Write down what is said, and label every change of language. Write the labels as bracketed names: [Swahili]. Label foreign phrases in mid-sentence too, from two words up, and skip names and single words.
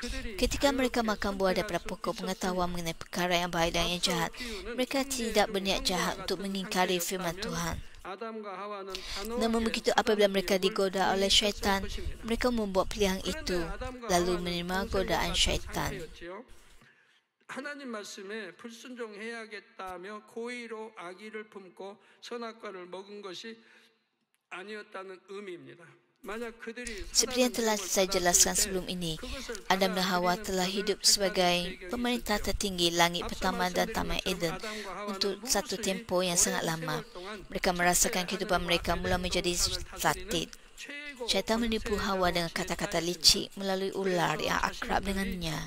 [Malay] Ketika mereka makan buah daripada pokok pengetahuan mengenai perkara yang baik dan yang jahat, mereka tidak berniat jahat untuk mengingkari firman Tuhan. Namun begitu apabila mereka digoda oleh syaitan, mereka membuat pilihan itu, lalu menerima godaan syaitan. [Korean] 하나님 말씀에 불순종해야겠다며 고의로 악의를 품고 선악과를 먹은 것이 아니었다는 의미입니다. [Malay] Seperti yang telah saya jelaskan sebelum ini, Adam dan Hawa telah hidup sebagai pemerintah tertinggi langit pertama dan Taman Eden untuk satu tempoh yang sangat lama. Mereka merasakan kehidupan mereka mula menjadi satit. Syaitan menipu Hawa dengan kata-kata licik melalui ular yang akrab dengannya.